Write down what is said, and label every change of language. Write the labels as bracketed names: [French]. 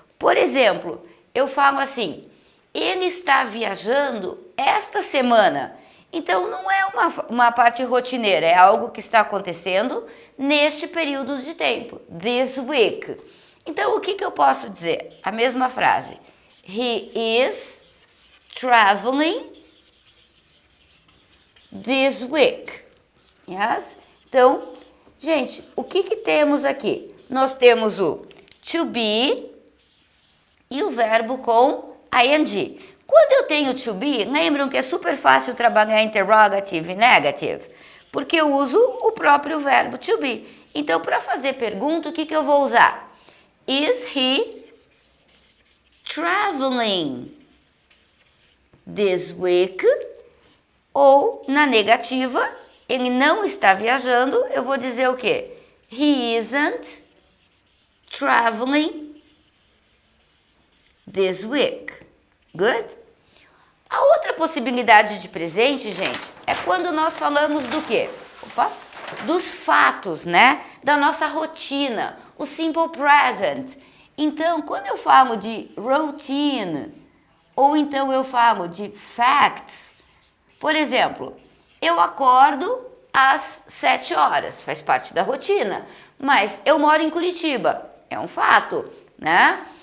[Portuguese] Por exemplo, eu falo assim, ele está viajando esta semana. Então, não é uma parte rotineira, é algo que está acontecendo neste período de tempo, [English] this week. [Portuguese] Então, o que eu posso dizer? A mesma frase. [English] He is traveling this week. Yes? [Portuguese] Então, gente, o que temos aqui? Nós temos o to be e o verbo com ing. Quando eu tenho to be, lembram que é super fácil trabalhar interrogative e negative? Porque eu uso o próprio verbo to be. Então, para fazer pergunta, o que eu vou usar? [English] Is he traveling this week? [Portuguese] Ou, na negativa, ele não está viajando, eu vou dizer o quê? [English] He isn't traveling this week. Good? [Portuguese] A outra possibilidade de presente, gente, é quando nós falamos do quê? Opa! Dos fatos, né? Da nossa rotina, o simple present. Então, quando eu falo de routine, ou então eu falo de facts, por exemplo, eu acordo às 7 horas, faz parte da rotina, mas eu moro em Curitiba, é um fato, né?